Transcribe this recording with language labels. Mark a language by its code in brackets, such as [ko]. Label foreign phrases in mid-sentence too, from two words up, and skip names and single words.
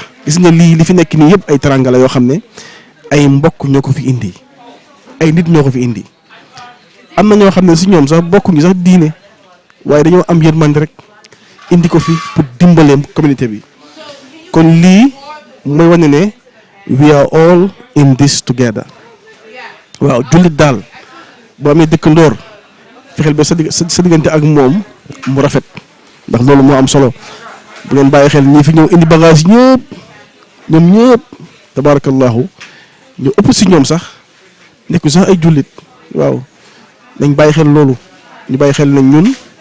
[wo] gis nga lii li fi nekk nii yëpp ay teranga la yoo xam ne ay mbokk ñoo ko fi indi ay nit ñoo ko fi indi am na ñoo xam ne si ñoom sax bokkuñu sax diine waaye dañoo am yërmande rek indi ko fi pour dimbale communauté bi kon lii mooy wane ne [en] we are all in this together. [wo] waaw jullit daal boo amee dëkkandoor fexeel ba sa diggante ak moom mu rafet ndax loolu moo am solo bu ngeen bàyyi xel ñii fi ñëw indi bagage ñëpp ñoom ñëpp tabarakallahu ñu ëpp si ñoom sax nekku sax ay jullit waaw nañ bàyyi xel loolu ñu bàyyi xel nañ ñun